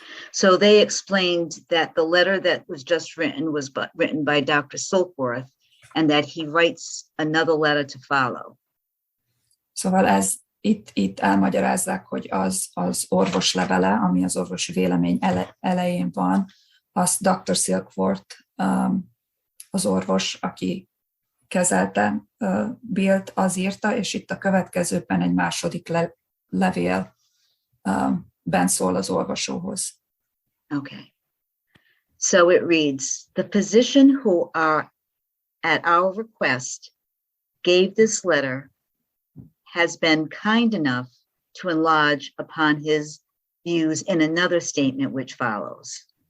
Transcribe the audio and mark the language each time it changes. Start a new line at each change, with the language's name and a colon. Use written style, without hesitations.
English: So they explained that the letter that was just written was written by Dr. Silkworth, and that he writes another letter to follow.
Hungarian: Szóval itt elmagyarázzák, hogy az orvos levele, ami az orvosi vélemény elején van, az Dr. Silkworth, az orvos, aki kezelte Billt, az írta, és itt a következőben egy második levélben szól az olvasóhoz.
English: Okay. So it reads, the physician who at our request gave this letter has been kind enough to enlarge upon his views in another statement which follows.